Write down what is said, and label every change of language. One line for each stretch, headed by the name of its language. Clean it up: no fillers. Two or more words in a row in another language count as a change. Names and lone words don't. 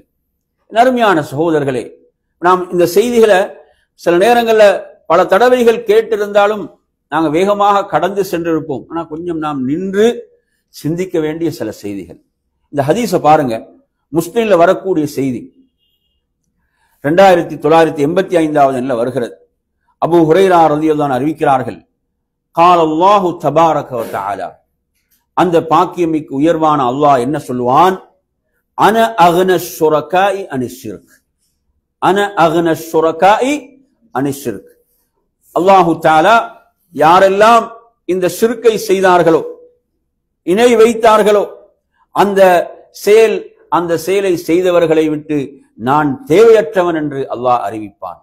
Tamil: அருமையான சகோதரர்களே, நாம் இந்த செய்திகளை சில நேரங்களில் பல தடவைகள் கேட்டிருந்தாலும் நாங்கள் வேகமாக கடந்து சென்றிருப்போம். ஆனால் கொஞ்சம் நாம் நின்று சிந்திக்க வேண்டிய சில செய்திகள். இந்த ஹதீஸை பாருங்க, முஸ்லிம்ல வரக்கூடிய செய்தி 2985 வருகிறது. அபூ ஹுரைரா
Arabic: رضي الله عنه
Tamil: அறிவிக்கிறார்கள்,
Arabic: قال الله تبارك وتعالى,
Tamil: அந்த பாக்கியமிக்கு உயர்வான அல்லாஹ் என்ன சொல்வான்?
Arabic: أنا أغنى الشركاء عن الشرك، أنا أغنى الشركاء عن الشرك. الله تعالى
Tamil: யாரெல்லாம் இந்த ஷிர்க்கை செய்தார்களோ, இணை வைத்தார்களோ, அந்த செயலை செய்தவர்களை விட்டு நான் தேவையற்றவன் என்று அல்லாஹ் அறிவிப்பான்.